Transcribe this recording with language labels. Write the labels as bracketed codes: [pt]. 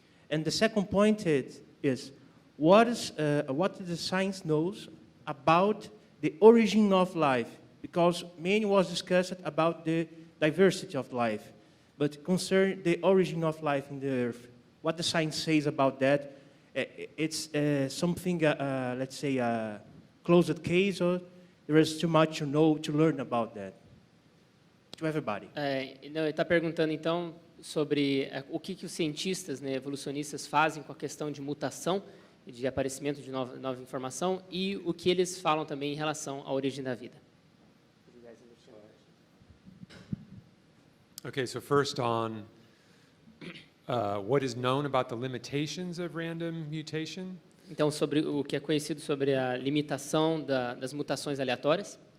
[en] And the second point is what the science knows about the origin of life, because many was discussed about the diversity of life, but concern the origin of life in the earth. What the science says about that, it's something, let's say, a closed case, or there is too much to learn about that, to everybody. [pt] Não, ele está perguntando, então, sobre o que os cientistas, né, evolucionistas fazem com a questão de mutação, de aparecimento de nova informação, e o que eles falam também em relação à origem da vida. [en] Okay, so first on what is known about the limitations of random mutation. [pt] Então, sobre o que é conhecido sobre a limitação das mutações aleatórias.